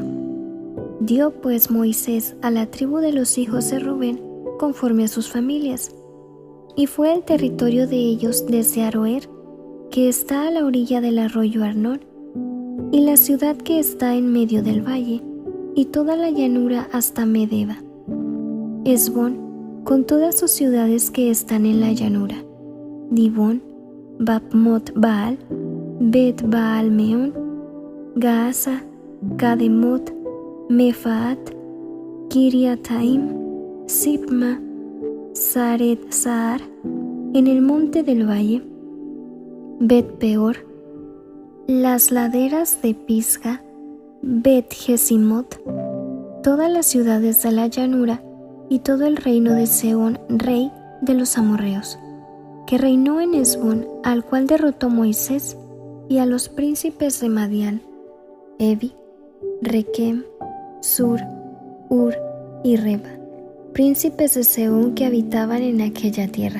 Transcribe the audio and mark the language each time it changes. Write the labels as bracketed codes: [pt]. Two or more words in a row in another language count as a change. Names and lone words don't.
[es] Dio pues Moisés a la tribu de los hijos de Rubén conforme a sus familias, y fue el territorio de ellos desde Aroer, que está a la orilla del arroyo Arnón, y la ciudad que está en medio del valle, y toda la llanura hasta Medeba, Hesbón, con todas sus ciudades que están en la llanura, Dibón, Bapmot Baal, Bet Baal Meón, Gaasa, Kademot, Mefaat, Kiriataim, Sipma, Saret Saar, en el monte del valle, Bet Peor, las laderas de Pisga, Bet Jesimot, todas las ciudades de la llanura y todo el reino de Sehón, rey de los amorreos, que reinó en Hesbón, al cual derrotó Moisés, y a los príncipes de Madián, Evi, Requem, Sur, Ur y Reba, príncipes de Sehón que habitaban en aquella tierra.